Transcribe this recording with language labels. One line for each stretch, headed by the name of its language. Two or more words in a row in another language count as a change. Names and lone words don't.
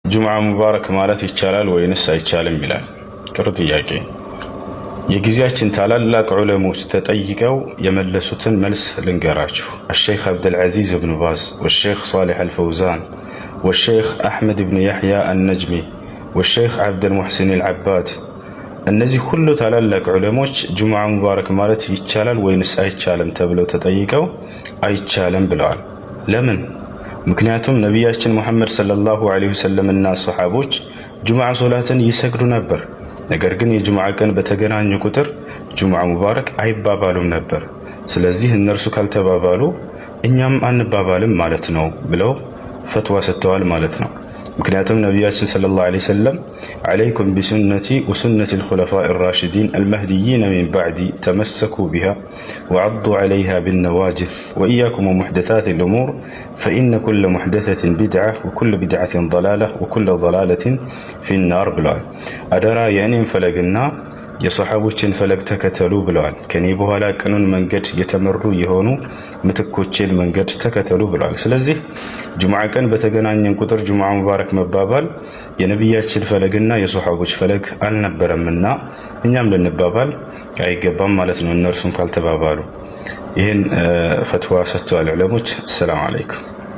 Arabic: جمعة مبارك
Amharic: ማለት ይቻላል ወይንስ አይቻልም ይላል። ጥሩ ጥያቄ። የጊዜያችን ታላላቅ ዑለሞች ተጠይቀው የመለሱትን መልስ ልንገራችሁ።
Arabic: الشيخ عبد العزيز بن باز والشيخ صالح الفوزان والشيخ أحمد بن يحيى النجمي والشيخ عبد المحسن العباد
Amharic: እነዚህ ሁሉ ታላላቅ ዑለሞች
Arabic: جمعة مبارك
Amharic: ማለት ይቻላል ወይንስ አይቻልም ተብለው ተጠይቀው አይቻልም ብለዋል። ለምን? ምክንያቱም ነቢያችን ሙሐመድ
Arabic: صلى الله عليه وسلم
Amharic: እና ሰሃቦች ጁምዓ ሶላትን ይሰግዱ ነበር። ነገር ግን የጁምዓ ቀን በተገናኙ ቁጥር
Arabic: جمعة مبارك
Amharic: አይባባሉም ነበር። ስለዚህ እነርሱ ካልተባባሉ እኛም አንባባልም ማለት ነው ብለው ፈትዋ ሰጥተዋል ማለት ነው። ምክንያቱም ነቢያችን
Arabic: صلى الله عليه وسلم عليكم بسنتي وسنة الخلفاء الراشدين المهديين من بعدي تمسكوا بها وعضوا عليها بالنواجذ وإياكم ومحدثات الأمور فإن كل محدثة بدعة وكل بدعة ضلالة وكل ضلالة في النار
Amharic: ብለዋል። አደራ የኔን ፈለግና የሰሃቦችን ፈለግ ተከተሉ ብለዋል። ከኔ በኋላ ቀኑን መንገድ የተመሩ የሆኑ ምትኮችን መንገድ ተከተሉ ብለዋል። ስለዚህ ጁምዓ ቀን በተገናኘን ቁጥር
Arabic: جمعة مبارك
Amharic: መባባል የነቢያችን ፈለግና የሰሃቦች ፈለግ አልነበረምና እኛም ልንባባል አይገባም ማለት ነው፣ እነርሱም ካልተባባሉ። ይህን ፈትዋ ሰጥተዋል ዑለሞች።
Arabic: السلام عليكم።